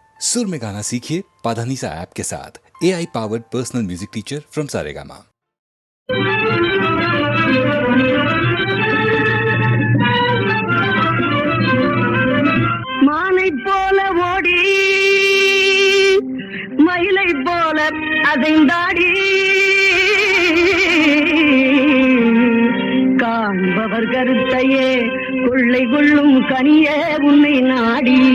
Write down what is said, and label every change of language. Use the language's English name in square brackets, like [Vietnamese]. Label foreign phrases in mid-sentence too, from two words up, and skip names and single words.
[Hindi] सुर में गाना सीखिए पाधानीसा ऐप के साथ। [English] AI powered personal music teacher from Saregama. [Tamil] மானை போல ஓடி மயிலை போல அதைந்தாடி காண்பவர் கருத்தையே கொள்ளை கொள்ளும் கனியே உன்னை நாடி